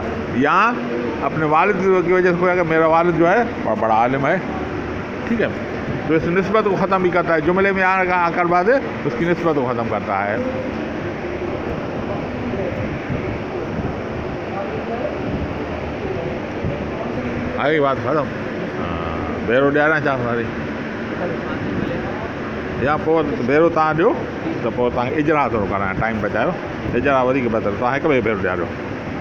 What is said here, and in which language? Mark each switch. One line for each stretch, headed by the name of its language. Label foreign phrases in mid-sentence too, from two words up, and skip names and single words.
Urdu: یا اپنے والد کی وجہ سے ہوا کہ میرا والد جو ہے بڑا عالم ہے. ٹھیک ہے. تو اس نسبت کو ختم بھی کرتا ہے، جملے میں آ کر بعد اس کی نسبت کو ختم کرتا ہے. آئی بات ختم.
Sindhi: بھیرو ॾियारां छा सारी, या पोइ भेरो तव्हां ॾियो त पोइ तव्हांखे इजरा थोरो करायां, टाइम बचायो. इजरा वधीक बहितर, तव्हां हिकु ॿिए भेरो ॾियारियो.